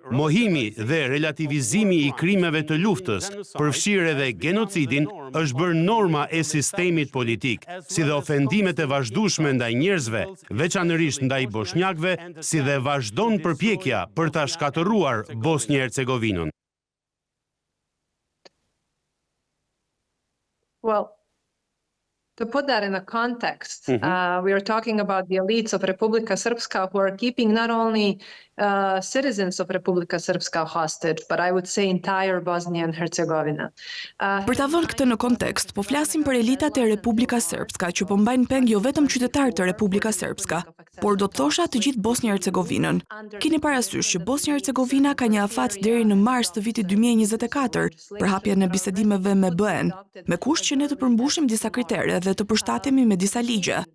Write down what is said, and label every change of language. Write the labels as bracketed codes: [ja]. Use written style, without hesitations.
[sq] Mohimi dhe relativizimi i krimeve të luftës, përfshirë edhe genocidin, është bërë norma e sistemit politik, si dhe ofendimet e vazhdueshme ndaj njerëzve, veçanërisht ndaj bosnjakëve, si dhe vazhdon përpjekja për ta shkatëruar Bosnjë-Hercegovinën. [en] Well, to put that in a context, we are talking about the elites of Republika Srpska who are keeping not only citizens of Republika Srpska hostage, but I would say entire Bosnia and Herzegovina. [sq] Për ta vënë këtë në kontekst, po flasim për elitat e Republika Srpska që po mbajnë peng jo vetëm qytetarët të Republika Srpska, por do të thosha të gjithë Bosnjë-Hercegovinën. Keni parasysh që Bosnjë-Hercegovina ka një afat deri në mars të vitit 2024 për hapjen e bisedimeve me BE-n, me kusht që ne të përmbushim disa kritere dhe të përshtatemi me disa ligje.